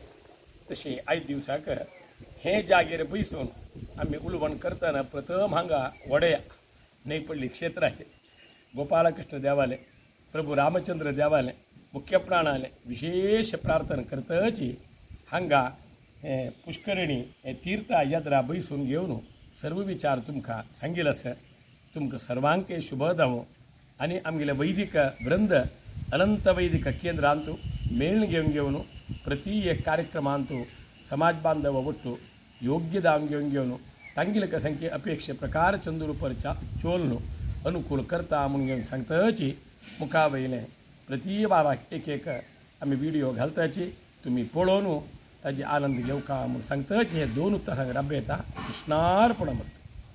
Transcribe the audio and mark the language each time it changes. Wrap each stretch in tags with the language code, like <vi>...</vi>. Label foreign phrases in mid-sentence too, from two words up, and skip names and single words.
<kok>तशें 5 दिवसाक हे जागेर बसून आमी उलवण करतना प्रथम हांगा वड्या न्हयपल्ली क्षेत्राचे गोपालकृष्ण देवाले प्रभू रामचंद्र देवाले मुख्य प्राणाले विशेष प्रार्थना करताची हांगा हे पुष्करणी हे तीर्थ यात्रा बसून घेवन सर्व विचार तुमकां सांगिल्लो आसा। तुमकां सर्वांक शुभ जावो आनी आमगेले वैदिक वृंद अनंत वैदिक केंद्रांतू मेळण घेवन प्रति एक कार्यक्रमांतू समाज बांधव ಒಟ್ಟು योग्य दाम घेवन तांगिल संख्ये अपेक्षे प्रकार चंदूर पर चोलनु अनुकूल करता म्हणून सांगताची मुखावयलें प्रति बाराक एक एक आमी व्हिडिओ घालताची तुम्ही पळोवन ताजे आनंद घेवका म्हूण सांगताच हे दोन उतरां रब्बेता कृष्णार्पणमस्तु.</kok>